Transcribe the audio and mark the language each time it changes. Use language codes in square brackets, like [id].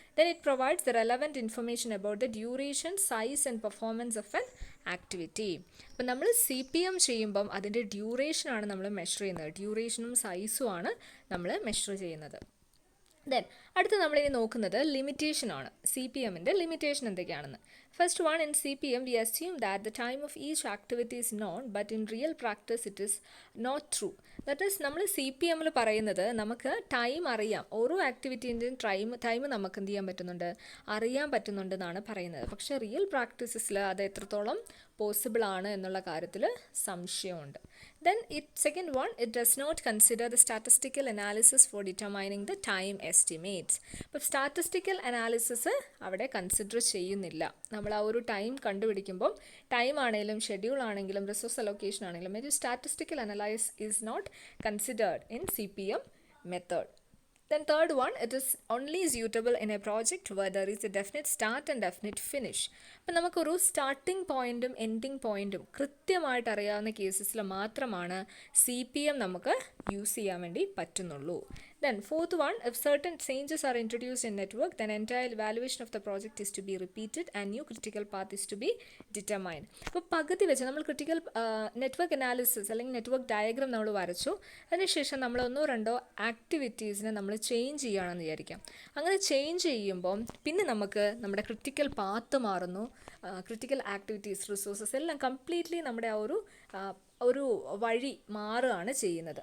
[en] Then it provides the relevant information about the duration, size and performance of an activity. [ml] അപ്പം നമ്മൾ CPM ചെയ്യുമ്പം അതിൻ്റെ ഡ്യൂറേഷനാണ് നമ്മൾ measure ചെയ്യുന്നത്. ഡ്യൂറേഷനും സൈസും ആണ് നമ്മൾ മെഷർ ചെയ്യുന്നത്. ദെൻ അടുത്ത് നമ്മളിനി നോക്കുന്നത് ലിമിറ്റേഷനാണ്. CPM-ൻ്റെ ലിമിറ്റേഷൻ എന്തൊക്കെയാണെന്ന്. [en] First one, in CPM we assume that the time of each activity is known, but in real practice it is not true. That is [ml] നമ്മൾ CPM-ൽ പറയുന്നത് നമുക്ക് ടൈം അറിയാം, ഓരോ ആക്ടിവിറ്റീൻ്റെയും ടൈം നമുക്ക് എന്ത് ചെയ്യാൻ പറ്റുന്നുണ്ട്, അറിയാൻ പറ്റുന്നുണ്ടെന്നാണ് പറയുന്നത്. പക്ഷേ റിയൽ പ്രാക്ടീസസിൽ അത് എത്രത്തോളം പോസിബിൾ ആണ് എന്നുള്ള കാര്യത്തിൽ സംശയമുണ്ട്. [en] Then second one, it does not consider the statistical analysis for determining the time estimates. [ml] അപ്പോൾ സ്റ്റാറ്റിസ്റ്റിക്കൽ അനാലിസിസ് അവിടെ കൺസിഡർ ചെയ്യുന്നില്ല. നമ്മൾ ആ ഒരു ടൈം കണ്ടുപിടിക്കുമ്പം ടൈം ആണെങ്കിലും ഷെഡ്യൂൾ ആണെങ്കിലും റിസോഴ്സ് അലോക്കേഷൻ ആണെങ്കിലും ഒരു statistical analyse [en] Is not considered in CPM method. Then third one, it is only suitable in a project where there is a definite start and definite finish. [ml] അപ്പം നമുക്കൊരു starting പോയിൻറ്റും ending പോയിൻറ്റും കൃത്യമായിട്ട് അറിയാവുന്ന കേസസിൽ മാത്രമാണ് CPM നമുക്ക് use ചെയ്യാൻ വേണ്ടി പറ്റുന്നുള്ളൂ. [en] Then fourth one, if certain changes are introduced in network, then entire evaluation of the project is to be repeated and new critical path is to be determined. [ml] അപ്പോൾ പകുതി വെച്ച് നമ്മൾ ക്രിട്ടിക്കൽ നെറ്റ്വർക്ക് അനാലിസിസ് അല്ലെങ്കിൽ network diagram നമ്മൾ വരച്ചു, അതിനുശേഷം നമ്മൾ ഒന്നോ രണ്ടോ ആക്ടിവിറ്റീസിനെ നമ്മൾ ചേഞ്ച് ചെയ്യുകയാണെന്ന് വിചാരിക്കാം. അങ്ങനെ ചേഞ്ച് ചെയ്യുമ്പം പിന്നെ നമുക്ക് നമ്മുടെ ക്രിട്ടിക്കൽ പാത്ത് മാറുന്നു, ക്രിട്ടിക്കൽ ആക്ടിവിറ്റീസ്, റിസോഴ്സസ് എല്ലാം കംപ്ലീറ്റ്ലി നമ്മുടെ ആ ഒരു വഴി മാറുകയാണ് ചെയ്യുന്നത്.